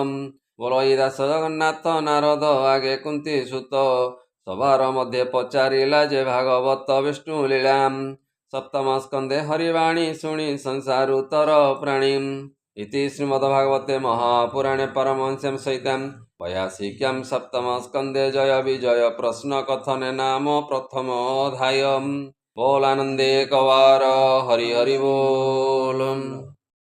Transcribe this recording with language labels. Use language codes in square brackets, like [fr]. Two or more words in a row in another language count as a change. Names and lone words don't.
[or] ବଳଇ ଦାସ ଜଗନ୍ନାଥ ନାରଦ ଆଗେ କୁନ୍ତି ସୁତ, ସଭାର ମଧ୍ୟେ ପଚାରିଲା ଯେ ଭାଗବତ ବିଷ୍ଣୁ ଲୀଳା, ସପ୍ତମ ସ୍କନ୍ଧେ ହରିବାଣୀ ଶୁଣି ସଂସାରୁ ତର ପ୍ରାଣୀ, [sa] ଇତି ଶ୍ରୀମଦ୍ଭାଗବତେ ମହାପୁରାଣେ ପାରମହଂସ୍ୟାଂ ସହିତାଂ वैयासिक्यां सप्तम स्कंदे जय विजय प्रश्न कथने नाम प्रथम अध्याय। [or] ବୋଲ ଆନନ୍ଦେ କବାର ହରି ହରି ବୋଲ।